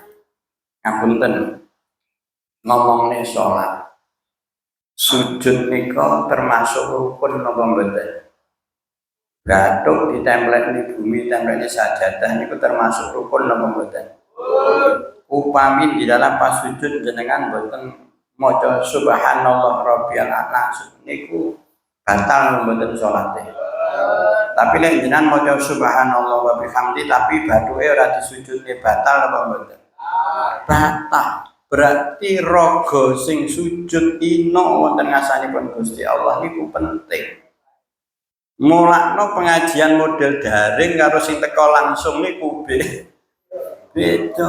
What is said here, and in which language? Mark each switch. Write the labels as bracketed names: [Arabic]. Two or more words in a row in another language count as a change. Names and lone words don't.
[Javanese] Ngapunten ngomongne salat. Sujud nika termasuk rukun napa mboten? Gathuk ditempelke di bumi tempelke sajadah niku termasuk rukun napa mboten? Upami [Indonesian] di dalam [Javanese] pas sujud jenengan mboten maca [Arabic] subhanallah rabbiyal a'la [Javanese] niku batal mboten salate. Tapi lek jenengan maca [Arabic] subhanallah wa bihamdi [Javanese] tapi bathuke ora disujudke batal apa mboten? Batal. Berarti raga sing sujud ina wonten ngasanipun Gusti Allah niku penting. Mulakno pengajian model daring karo sing teko langsung niku beda.